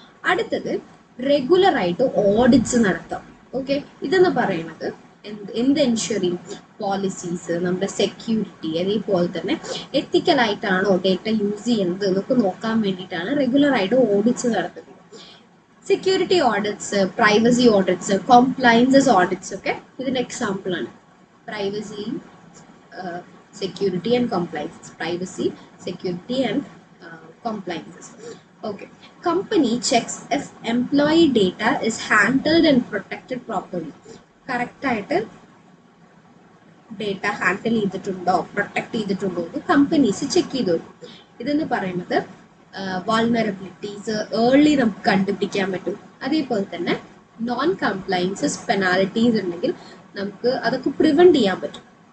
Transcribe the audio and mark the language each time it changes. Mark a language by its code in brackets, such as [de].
[ml] അടുത്തത് റെഗുലറായിട്ട് ഓഡിറ്റ്സ് നടത്താം. ഓക്കെ, ഇതെന്ന് പറയുന്നത് എന്ത് എൻഷുർ ചെയ്യും? പോളിസീസ്, നമ്മുടെ സെക്യൂരിറ്റി, അതേപോലെ തന്നെ എത്തിക്കലായിട്ടാണോ ഡേറ്റ യൂസ് ചെയ്യുന്നത് എന്നൊക്കെ നോക്കാൻ വേണ്ടിയിട്ടാണ് റെഗുലറായിട്ട് ഓഡിറ്റ്സ് നടത്തുന്നത്. Security audits, privacy audits, കോംപ്ലയൻസസ് audits ഒക്കെ ഇതിൻ്റെ എക്സാമ്പിളാണ്. [en] Privacy, security and compliance. Privacy, security and compliances. Okay, company checks if employee data is handled and protected properly. [ml] Correct ആയിട്ട് ഡേറ്റ ഹാൻഡിൽ ചെയ്തിട്ടുണ്ടോ പ്രൊട്ടക്ട് ചെയ്തിട്ടുണ്ടോ എന്ന് കമ്പനീസ് ചെക്ക് ചെയ്തു. ഇതെന്ന് പറയുന്നത് വൾനറബിലിറ്റീസ് ഏർലി നമുക്ക് കണ്ടുപിടിക്കാൻ പറ്റും. അതേപോലെ തന്നെ നോൺ കംപ്ലയൻസസ് പെനാൽറ്റീസ് ഉണ്ടെങ്കിൽ നമുക്ക് അതൊക്കെ പ്രിവെൻറ്റ് ചെയ്യാൻ പറ്റും.